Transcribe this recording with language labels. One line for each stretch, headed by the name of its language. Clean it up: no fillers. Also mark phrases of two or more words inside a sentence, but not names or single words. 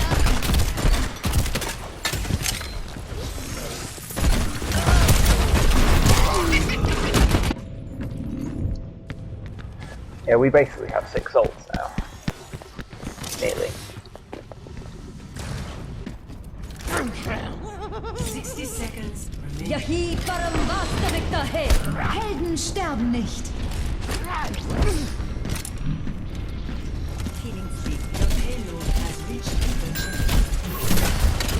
English: Yeah, we basically have 6 ults now. Nearly. 60 seconds remaining.
Hindi: यही परम वास्तविकता है
German: Helden sterben nicht.
English: Healing speed. The payload has reached the objective.